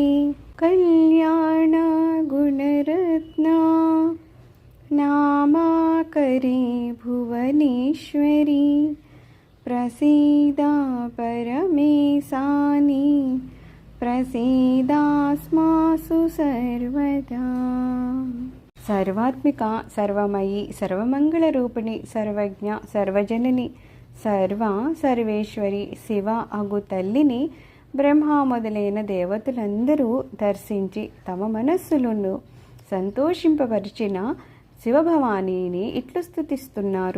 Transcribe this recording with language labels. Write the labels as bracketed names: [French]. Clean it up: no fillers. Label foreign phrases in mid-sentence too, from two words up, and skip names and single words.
[Sanskrit] कल्याण गुणरत्ना नामाकरे भुवनेश्वरी। प्रसीदा परमेशानि प्रसीदास्मासु सर्वदा। सर्वात्मिका सर्वमयी सर्वమంగళరూపిణి సర్వజ్ఞ సర్వజనని సర్వ సర్వేశ్వరి శివ [Telugu] అగు తల్లిని బ్రహ్మ మొదలైన దేవతలందరూ దర్శించి తమ మనస్సులను సంతోషింపపరిచిన శివభవానీని ఇట్లు స్తుతిస్తున్నారు.